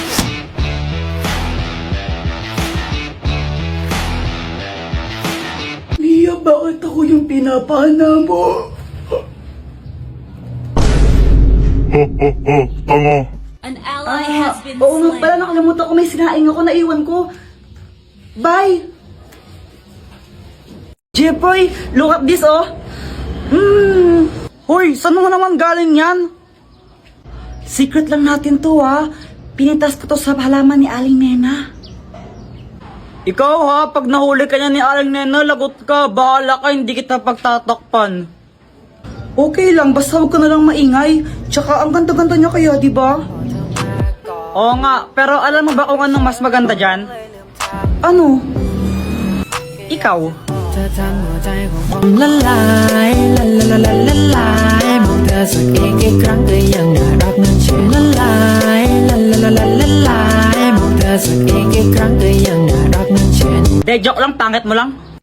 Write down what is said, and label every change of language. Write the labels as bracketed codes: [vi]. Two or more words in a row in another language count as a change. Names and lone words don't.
[tl] Mia, bakit ako yung pinapana mo? Ho ho ho! Tanga! Oo nga pala, nakalimutan ko, may sinaing ako, naiwan ko. Bye! Jepoy, [en] look at this, oh. [tl] Hoy, saan mo naman galing yan? Secret lang natin to, ha. Pinitas ko to sa halaman ni Aling Nena. Ikaw, ha, pag nahuli ka niya ni Aling Nena, lagot ka. Bahala ka, hindi kita pagtatakpan. Okay lang, basta huwag ka na lang maingay. Tsaka, ang ganda-ganda niya kaya, di ba? Oo nga, pero alam mo ba kung anong mas maganda dyan? Ano? Ikaw. [th] เธอทำหัวใจของผมละลายละละละละละลายมองเธอสักกี่ครั้งก็ยังน่ารักนั้นชื่อละลายละละละละละลายมองเธอสักกี่ครั้งก็ยังน่ารักนั้นชื่อ [tl] De, joke lang, pangit mo lang.